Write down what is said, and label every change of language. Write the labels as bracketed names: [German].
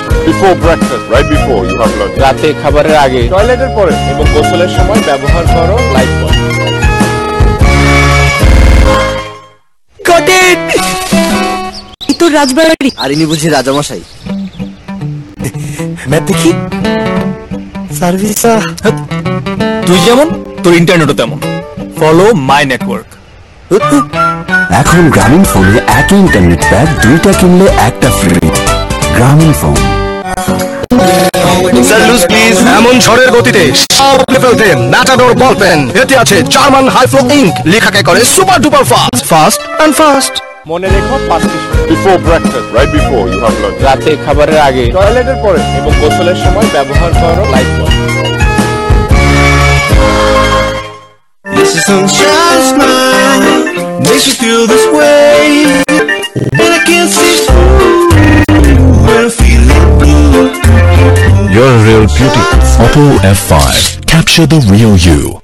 [English] Before breakfast, right before you have lunch. [Bangla] রাতে খাবারের আগে, টয়লেটের পরে এবং গোসলের সময় ব্যবহার করো লাইফ বয়। কঠিন! এই তো রাজবাড়ি। আর ইনি বুঝি রাজামশাই। ম্যাথ দেখি। সার্ভিস তুই যেমন তোর ইন্টারনেটও তেমন। [English] Follow my network. [Bangla] এখন গ্রামীণ ফোনে একই ইন্টারনেট প্যাক 2টা কিনলে একটা ফ্রি। গ্রামীণ ফোন। এমন ঝড়ের গতিতে সব ফেলতে ম্যাটাডোর বল পেন এতে আছে জার্মান হাইফ্লো ইঙ্ক লেখাকে করে super duper fast fast and fast. মনে রেখো 5টি [English] Before breakfast, right before you have lunch. [Bangla] রাতে খাবারের আগে, টয়লেটের পরে এবং গোসলের সময় ব্যবহার করো life boy. [English] It's a sunshine smile, makes you feel this way, and I can't see through when I feel it blue. You're a real beauty. Auto F5. Capture the real you.